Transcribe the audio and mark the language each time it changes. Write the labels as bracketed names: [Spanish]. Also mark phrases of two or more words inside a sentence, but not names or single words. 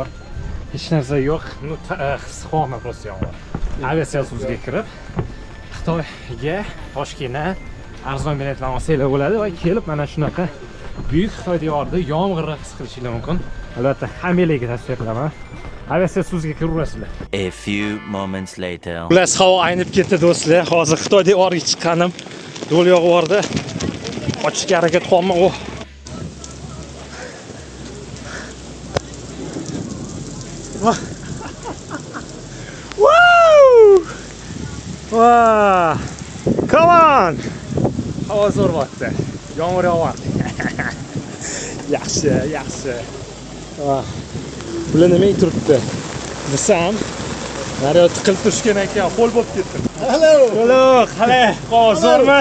[Uzbek] Hech narsa yo'q. Issiqxona просто yomg'ir. Aviasiyosga kirib Xitoyga, Toshkentdan arzon biletlarni olsanglar bo'ladi va kelib mana shunaqa buyuk Xitoy devorida yomg'irni his qilishingiz mumkin. Albatta, hammalarga tavsiya qilaman. Aviasiyosga kiraverasizlar. [English] A few moments later. [Uzbek] Xullas havo aynib ketdi do'stlar. Hozir Xitoy devoriga chiqqanim. Do'l yog'ib ochishga harakat qilaman. [English] Wow! Come on! [Uzbek] Havo zo'r bo'pti. Yomg'ir yog'yapti. Yaxshi. Bular nima turibdi? Desam, naryo tiqilib turishgan ekan, qo'l bo'lib ketdim. Hello, zo'rmi?